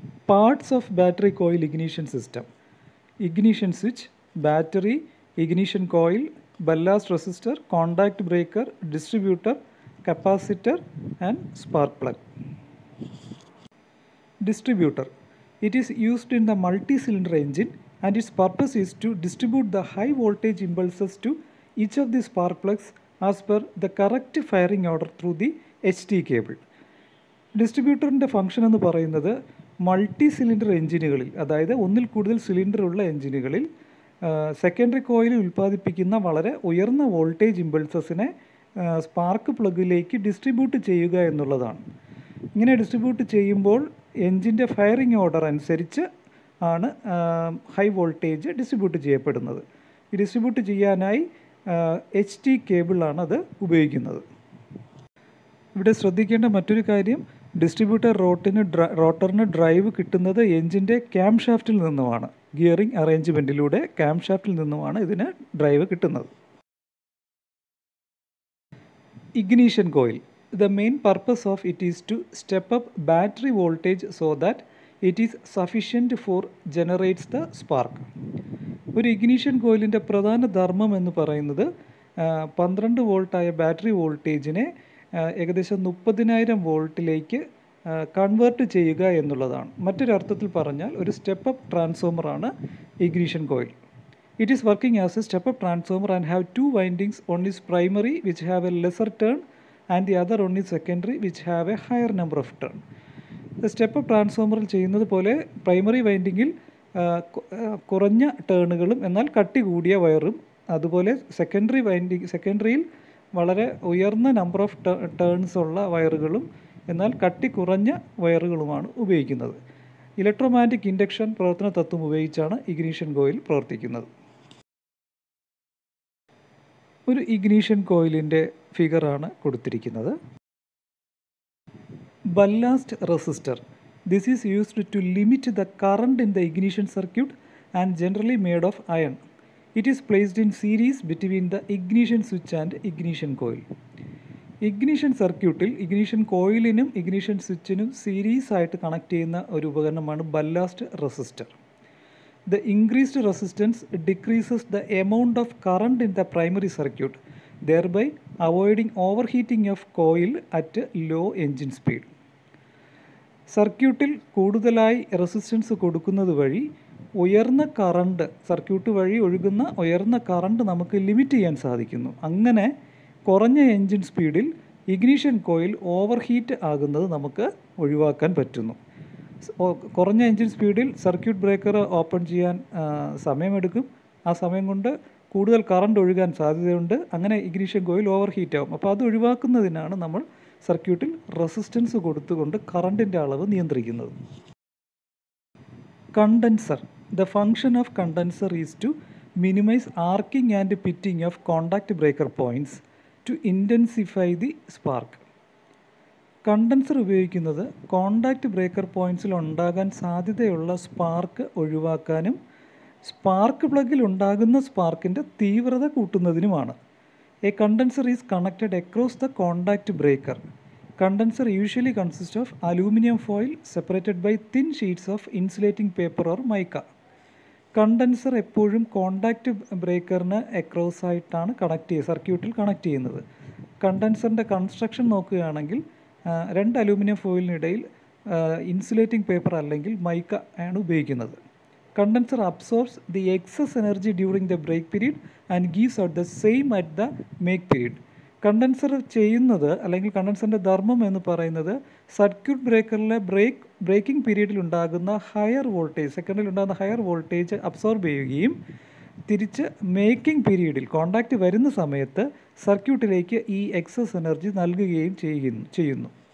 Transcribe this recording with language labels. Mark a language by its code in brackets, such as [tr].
[en] Parts of battery coil ignition system. Ignition switch, battery, ignition coil, ballast resistor, contact breaker, distributor, capacitor and spark plug. Distributor. It is used in the multi-cylinder engine and its purpose is to distribute the high voltage impulses to each of the spark plugs as per the correct firing order through the HT cable. [ml] ഡിസ്ട്രിബ്യൂട്ടറിൻ്റെ function എന്ന് പറയുന്നത് multi cylinder എഞ്ചിനുകളിൽ, അതായത് ഒന്നിൽ കൂടുതൽ cylinder ഉള്ള എഞ്ചിനുകളിൽ secondary coil ഉൽപ്പാദിപ്പിക്കുന്ന വളരെ ഉയർന്ന voltage ഇമ്പൾസസിനെ spark പ്ലഗിലേക്ക് distribute ചെയ്യുക എന്നുള്ളതാണ്. ഇങ്ങനെ ഡിസ്ട്രിബ്യൂട്ട് ചെയ്യുമ്പോൾ എൻജിൻ്റെ ഫയറിംഗ് ഓർഡർ അനുസരിച്ച് ആണ് ഹൈ വോൾട്ടേജ് ഡിസ്ട്രിബ്യൂട്ട് ചെയ്യപ്പെടുന്നത്. ഈ ഡിസ്ട്രിബ്യൂട്ട് ചെയ്യാനായി HT കേബിളാണ് അത് ഉപയോഗിക്കുന്നത്. ഇവിടെ ശ്രദ്ധിക്കേണ്ട മറ്റൊരു കാര്യം, ഡിസ്ട്രിബ്യൂട്ടർ റോട്ടറിന് ഡ്രൈവ് കിട്ടുന്നത് എൻജിൻ്റെ ക്യാം ഷാഫ്റ്റിൽ നിന്നുമാണ്. ഗിയറിംഗ് അറേഞ്ച്മെൻറ്റിലൂടെ ക്യാം ഷാഫ്റ്റിൽ നിന്നുമാണ് ഇതിന് ഡ്രൈവ് കിട്ടുന്നത്. [en] Ignition coil. The main purpose of it is to step up battery voltage so that it is sufficient for generates the spark. [ml] ഒരു ഇഗ്നീഷൻ കോയിലിൻ്റെ പ്രധാന ധർമ്മം എന്ന് പറയുന്നത് 12 വോൾട്ടായ ബാറ്ററി വോൾട്ടേജിനെ ഏകദേശം 30,000 വോൾട്ടിലേക്ക് കൺവേർട്ട് ചെയ്യുക എന്നുള്ളതാണ്. മറ്റൊരർത്ഥത്തിൽ പറഞ്ഞാൽ ഒരു step up ട്രാൻസ്ഫോമറാണ് ignition coil. [en] It is working as a step up transformer and have 2 windings. One is primary, which have a lesser turn, and the other one is secondary which have a higher number of turn. [ml] Step up ട്രാൻസ്ഫോമറിൽ ചെയ്യുന്നത് പോലെ primary വൈൻഡിങ്ങിൽ കുറഞ്ഞ ടേണുകളും എന്നാൽ കട്ടി കൂടിയ വയറും, അതുപോലെ സെക്കൻഡറിയിൽ വളരെ ഉയർന്ന നമ്പർ ഓഫ് ടേൺസ് ഉള്ള വയറുകളും എന്നാൽ കട്ടി കുറഞ്ഞ വയറുകളുമാണ് ഉപയോഗിക്കുന്നത്. ഇലക്ട്രോമാഗ്നറ്റിക് ഇൻഡക്ഷൻ പ്രവർത്തന തത്വം ഉപയോഗിച്ചാണ് ഇഗ്നീഷൻ കോയിൽ പ്രവർത്തിക്കുന്നത്. ഒരു ഇഗ്നീഷൻ കോയിലിൻ്റെ ഫിഗറാണ് കൊടുത്തിരിക്കുന്നത്. [en] Ballast resistor. This is used to limit the current in the ignition circuit and generally made of iron. It is placed in series between the ignition switch and ignition coil. [ml] Ignition സർക്യൂട്ടിൽ ignition കോയിലിനും ignition സ്വിച്ചിനും series ആയിട്ട് connect ചെയ്യുന്ന ഒരു ഉപകരണമാണ് ballast resistor. [en] The increased resistance decreases the amount of current in the primary circuit, thereby avoiding overheating of coil at low engine speed. [ml] സർക്യൂട്ടിൽ കൂടുതലായി resistance കൊടുക്കുന്നത് വഴി ഉയർന്ന കറണ്ട്, സർക്യൂട്ട് വഴി ഒഴുകുന്ന ഉയർന്ന കറണ്ട് നമുക്ക് ലിമിറ്റ് ചെയ്യാൻ സാധിക്കുന്നു. അങ്ങനെ കുറഞ്ഞ എൻജിൻ സ്പീഡിൽ ഇഗ്നിഷൻ കോയിൽ ഓവർ ഹീറ്റ് ആകുന്നത് നമുക്ക് ഒഴിവാക്കാൻ പറ്റുന്നു. കുറഞ്ഞ എൻജിൻ സ്പീഡിൽ സർക്യൂട്ട് ബ്രേക്കർ ഓപ്പൺ ചെയ്യാൻ സമയമെടുക്കും. ആ സമയം കൊണ്ട് കൂടുതൽ കറണ്ട് ഒഴുകാൻ സാധ്യതയുണ്ട്. അങ്ങനെ ഇഗ്നിഷൻ കോയിൽ ഓവർ ഹീറ്റ് ആവും. അപ്പോൾ അത് ഒഴിവാക്കുന്നതിനാണ് നമ്മൾ സർക്യൂട്ടിൽ റെസിസ്റ്റൻസ് കൊടുത്തുകൊണ്ട് കറണ്ടിൻ്റെ അളവ് നിയന്ത്രിക്കുന്നത്. [en] Condenser. The function of condenser is to minimise arcing and pitting of contact breaker points to intensify the spark. [ml] Condenser ഉപയോഗിക്കുന്നത് കോണ്ടാക്റ്റ് ബ്രേക്കർ പോയിൻറ്റ്സിൽ ഉണ്ടാകാൻ സാധ്യതയുള്ള സ്പാർക്ക് ഒഴിവാക്കാനും സ്പാർക്ക് പ്ലഗിൽ ഉണ്ടാകുന്ന സ്പാർക്കിൻ്റെ തീവ്രത കൂട്ടുന്നതിനുമാണ്. [en] A condenser is connected across the contact breaker. Condenser usually consists of aluminum foil separated by thin sheets of insulating paper or mica. [ml] Condenser എപ്പോഴും contact ബ്രേക്കറിന് across ആയിട്ടാണ് സർക്യൂട്ടിൽ connect ചെയ്യുന്നത്. കണ്ടൻസറിൻ്റെ construction നോക്കുകയാണെങ്കിൽ 2 അലൂമിനിയം ഫോയിലിനിടയിൽ ഇൻസുലേറ്റിംഗ് പേപ്പർ അല്ലെങ്കിൽ mica ആണ് ഉപയോഗിക്കുന്നത്. [en] Condenser absorbs the excess energy during the break period and gives out the same at the make period. [ml] Condenser ചെയ്യുന്നത് അല്ലെങ്കിൽ കണ്ടൻസറിൻ്റെ ധർമ്മം എന്ന് പറയുന്നത് സർക്യൂട്ട് ബ്രേക്കറിലെ ബ്രേക്കിംഗ് പീരീഡിൽ ഉണ്ടാകുന്ന ഹയർ വോൾട്ടേജ്, സെക്കൻഡിൽ ഉണ്ടാകുന്ന ഹയർ വോൾട്ടേജ് അബ്സോർബ് ചെയ്യുകയും തിരിച്ച് മേക്കിംഗ് പീരീഡിൽ കോണ്ടാക്റ്റ് വരുന്ന സമയത്ത് സർക്യൂട്ടിലേക്ക് ഈ എക്സസ് എനർജി നൽകുകയും ചെയ്യുന്നു.